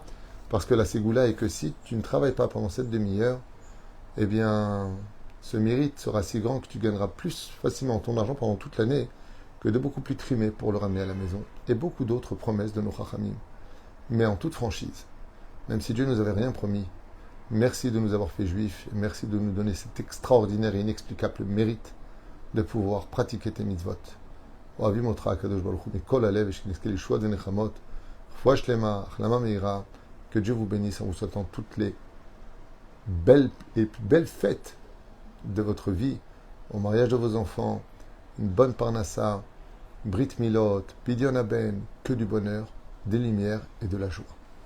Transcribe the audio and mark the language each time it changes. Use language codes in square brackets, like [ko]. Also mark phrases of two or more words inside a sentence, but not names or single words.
[fr] Parce que la ségoula est que si tu ne travailles pas pendant cette demi-heure, ce mérite sera si grand que tu gagneras plus facilement ton argent pendant toute l'année que de beaucoup plus trimer pour le ramener à la maison. Et beaucoup d'autres promesses de nos chachamim. Mais en toute franchise, même si Dieu ne nous avait rien promis, merci de nous avoir fait juifs, et merci de nous donner cet extraordinaire et inexplicable mérite de pouvoir pratiquer tes mitzvot. [he] אוהבים אותך הקדוש ברוך הוא מכל הלב ושנזכה לישועות ונחמות, רפואה שלמה, החלמה מהירה. [fr] Que Dieu vous bénisse en vous souhaitant toutes les plus belles fêtes de votre vie, au mariage de vos enfants, une bonne parnassa, [he] ברית מילות, פדיון הבן, [fr] que du bonheur, des lumières et de la joie.